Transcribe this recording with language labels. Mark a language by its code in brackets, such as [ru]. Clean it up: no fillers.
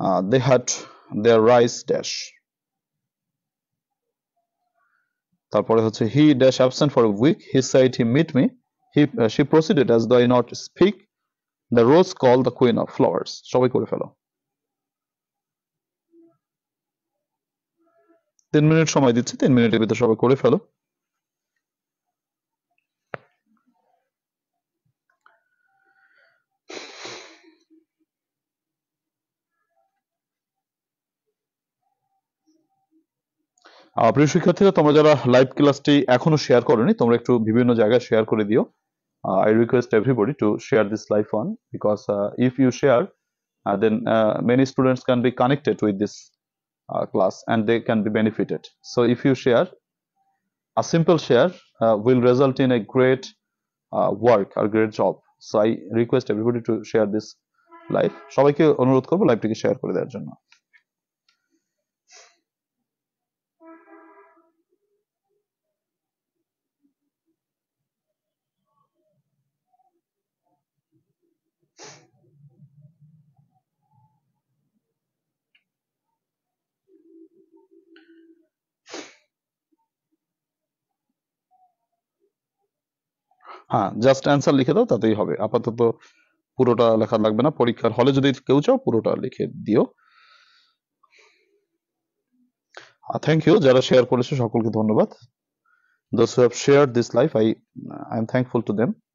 [en] They had their rice dash." [bn] তারপরে হচ্ছে [en] he dash absent for a week. He said he meet me. She proceeded as though I not speak. The rose called the queen of flowers. [bn] সবাই করে ফেলো। 3 minute সময় দিচ্ছি, 3 মিনিটের ভিতর সবাই করে ফেলো। প্রিয় শিক্ষার্থীরা, তোমরা যারা লাইভ ক্লাসটি এখনো শেয়ার করোনি, তোমরা একটু বিভিন্ন জায়গায় শেয়ার করে দিও। [en] I request everybody to share this live one, because if you share, then many students can be connected with this class and they can be benefited. So if you share, a simple share will result in a great work or great job. So I request everybody to share this live. [bn] সবাইকে অনুরোধ করবো লাইভটিকে share করে দেওয়ার জন্য। হ্যাঁ, just answer লিখে দাও, তাতেই হবে। আপাতত পুরোটা লেখা লাগবে না, পরীক্ষার হলে যদি কেউ চাও পুরোটা লিখে দিও। [en] thank you, [bn] যারা শেয়ার করেছে সকলকে ধন্যবাদ। [en] Those who have shared this live, I am thankful to them.